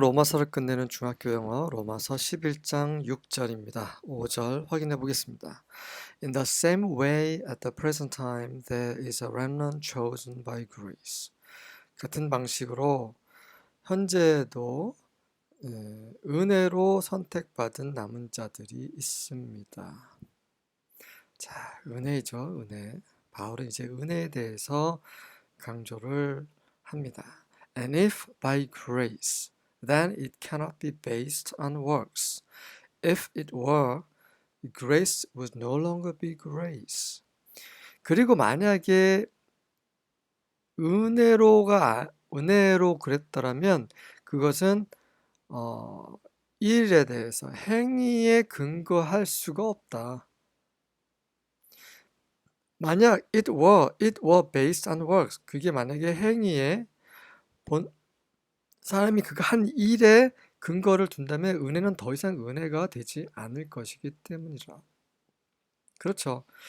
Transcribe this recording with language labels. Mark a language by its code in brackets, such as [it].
[ko] 로마서를 끝내는 중학교 영어 로마서 11장 6절입니다. 5절 확인해 보겠습니다. [en] In the same way at the present time there is a remnant chosen by grace. [ko] 같은 방식으로 현재도 은혜로 선택받은 남은 자들이 있습니다. 자, 은혜죠. 은혜. 바울은 이제 은혜에 대해서 강조를 합니다. [en] And if by grace, then it cannot be based on works. If it were, grace would no longer be grace. [ko] 그리고 만약에 은혜로 그랬더라면 그것은 일에 대해서 행위에 근거할 수가 없다. 만약 [en] it were based on works, [ko] 그게 만약에 행위에 사람이 그거 한 일에 근거를 둔다면 은혜는 더 이상 은혜가 되지 않을 것이기 때문이라. 그렇죠.